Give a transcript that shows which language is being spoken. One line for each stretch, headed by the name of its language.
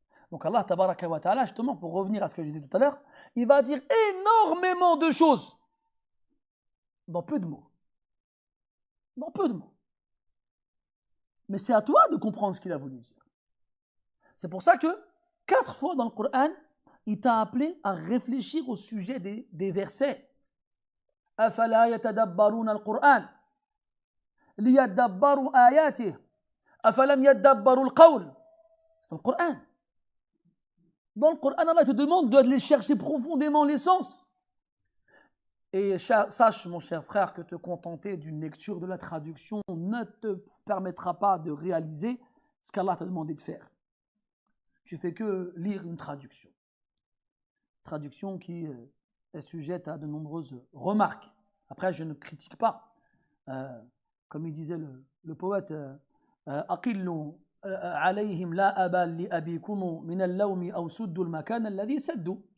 French: Donc Allah, tabaraka wa ta'ala, justement, pour revenir à ce que je disais tout à l'heure, il va dire énormément de choses dans peu de mots. Dans peu de mots. Mais c'est à toi de comprendre ce qu'il a voulu dire. C'est pour ça que 4 fois dans le Coran, il t'a appelé à réfléchir au sujet des versets.
Arabic: Afala yatadabbaruna al-Qur'an. ليدبروا آياته أفلم يدبروا القول.
French: C'est dans le Coran. Dans le Coran, Allah te demande de chercher profondément les sens. Et sache, mon cher frère, que te contenter d'une lecture de la traduction ne te permettra pas de réaliser ce qu'Allah t'a demandé de faire. Tu fais que lire une traduction. Traduction qui est sujette à de nombreuses remarques. Après, je ne critique pas. Comme il disait le poète,
Arabic: أقلوا عليهم لا أبا لأبيكم من اللوم أو سدوا المكان الذي سدوا.